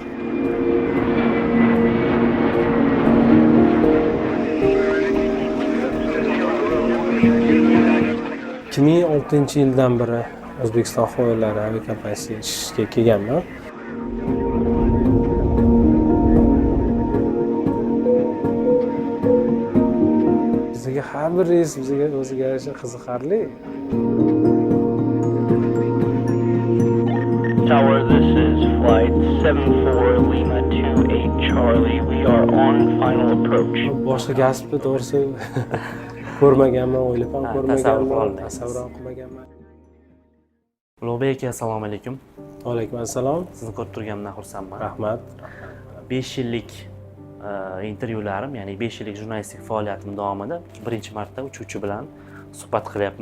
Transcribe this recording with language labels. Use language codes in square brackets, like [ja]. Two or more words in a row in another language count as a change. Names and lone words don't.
[uz] 2006-yildan beri O'zbekiston havo yo'llari aviakompaniyasiga ishga kelganman. Bizga har bir reys bizga o'ziga yarasha qiziqarli. [en] Tower, this is flight 74 Lima 28 Charlie. We are on final approach. [uz] Boshqa gaspni to'g'risi ko'rmaganman, o'ylab ham ko'rmaganman, tasavvur ham qilmaganman. Ulug'bek aka, assalomu alaykum. Va alaykum assalom. Sizni ko'rib turganimdan xursandman. Rahmat. 5 yillik intervyularim, ya'ni 5 yillik jurnalistik faoliyatim davomida birinchi marta uchuvchi bilan suhbat qilyapman.